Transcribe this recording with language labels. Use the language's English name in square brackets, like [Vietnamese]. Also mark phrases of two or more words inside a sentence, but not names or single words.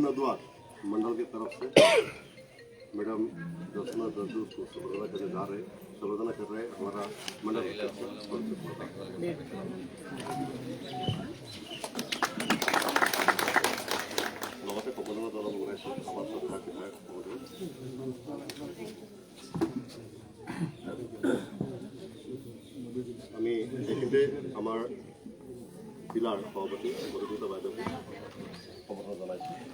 [Hindi] नदवार मंडल की तरफ से मैडम दर्शना जरदौस को संबोधना करने जा रहे संबोधना कर रहे हमारा मंडल [Assamese] লগতে সম্বোধনা জনাব ওলাইছোঁ আমাৰ সভাৰ বিধায়ক মহোদয়। আমি এইখিনিতে আমাৰ জিলাৰ সভাপতি মধুমিতা বাইদেউক সম্বোধনা জনাইছোঁ।